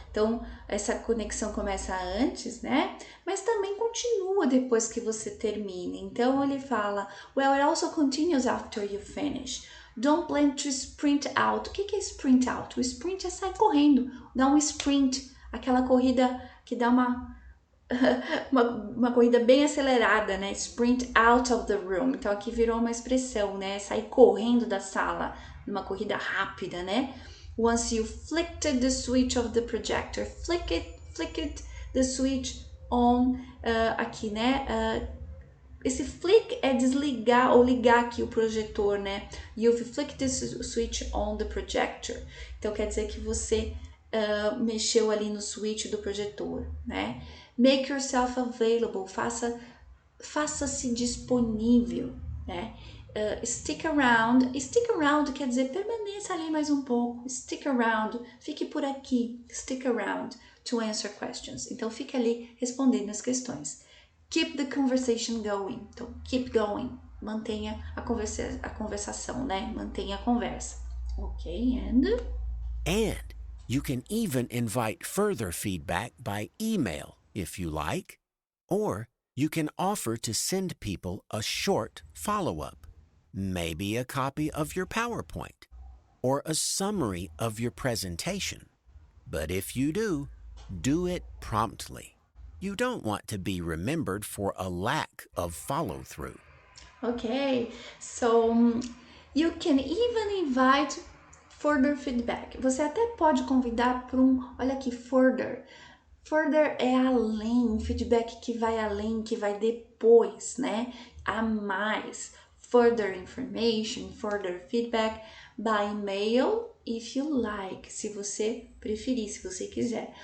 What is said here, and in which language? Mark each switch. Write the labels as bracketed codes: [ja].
[pt] Então, essa conexão começa antes, né? Mas também continua depois que você termina. Então, ele fala, [en] well, it also continues after you finish. Don't plan to sprint out. [pt] O que é sprint out? O sprint é sair correndo, dá um sprint, aquela corrida que dá uma corrida bem acelerada, né? [en] Sprint out of the room. [pt] Então aqui virou uma expressão, né? Sair correndo da sala, numa corrida rápida, né? [en] Once you flicked the switch of the projector, flicked the switch on, aqui, né? [pt] Esse flick é desligar ou ligar aqui o projetor, né? [en] You've flicked the switch on the projector. [pt] Então quer dizer que você mexeu ali no switch do projetor, né? [en] Make yourself available, [pt] faça-se disponível, né? Stick around quer dizer permaneça ali mais um pouco. [en] Stick around, [pt] fique por aqui. [en] Stick around to answer questions. [pt] Então fique ali respondendo as questões. [en] Keep the conversation going. [pt] Então keep going, mantenha a conversação, né? Mantenha a conversa. Ok, [en] And you can even invite further feedback by email if you like, or you can offer to send people a short follow-up, maybe a copy of your PowerPoint or a summary of your presentation. But if you do it promptly. You don't want to be remembered for a lack of follow-through. Okay, so you can even invite further feedback. [pt] Você até pode convidar para olha aqui, further. Further é além, um feedback que vai além, que vai depois, né? A mais. Further information, [en] further feedback by email, if you like, [pt] se você preferir, se você quiser.